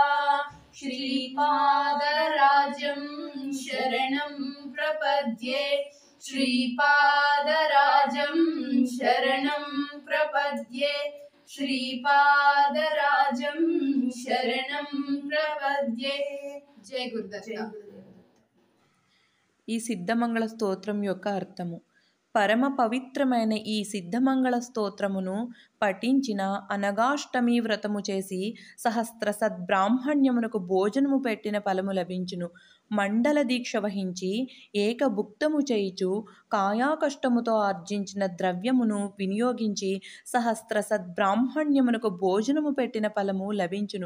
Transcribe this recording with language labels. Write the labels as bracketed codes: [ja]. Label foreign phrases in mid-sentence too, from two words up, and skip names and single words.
[sa] श्रीपादराजं शरणं प्रपद्ये श्रीपादराजं शरणं प्रपद्ये श्रीपादराजं शरणं प्रपद्ये जय गुरुदत्त। [te] ఈ సిద్ధమంగళ స్తోత్రం యొక్క అర్థము. పరమ పవిత్రమైన ఈ సిద్ధమంగళ స్తోత్రమును పఠించిన అనగాష్టమి వ్రతము చేసి సహస్ర సద్బ్రాహ్మణ్యమునకు భోజనము పెట్టిన ఫలము లభించును. మండల దీక్ష వహించి ఏకభుక్తము చేయుచు కాయాకష్టముతో ఆర్జించిన ద్రవ్యమును వినియోగించి సహస్ర సద్బ్రాహ్మణ్యమునకు భోజనము పెట్టిన ఫలము లభించును.